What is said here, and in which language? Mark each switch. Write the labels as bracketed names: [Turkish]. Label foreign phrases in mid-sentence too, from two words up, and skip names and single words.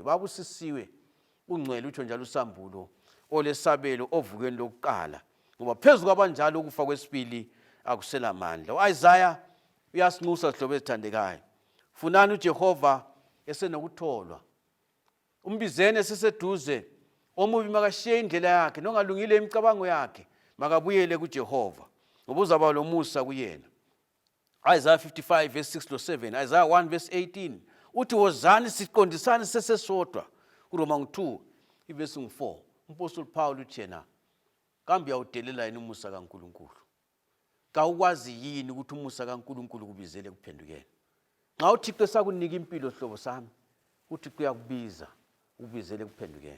[North Ndebele] Babusisiwe ungcwele utsho njalo usambulo olesabelo ovukweni lokuqala, ngoba phezu kwabanjalo ukufa kwesibili akusela mandla. U-Isaiah uyasinxusa sihlobo ezithandekayo, funani uJehova esenokutholwa, umbizeni eseseduze, omubi makashiye indlela yakhe, nongalungile imicabango yakhe makabuyele kuJehova, ngoba uzaba lomusa kuyena. Isaiah 55 verse 6 to 7, Isaiah 1 verse 18 uthi wozani siqondisane sesesodwa. uRoma 2 verse 4 umpostoli Paul uthena, kambe uyawudelela yini umusa kaNkulunkulu? Kawukwazi yini ukuthi umusa kaNkulunkulu kubizele kuphendukeni? Nxa uThixo sakunika impilo hlobo sami, uThixo uyakubiza ubizele kuphendukeni.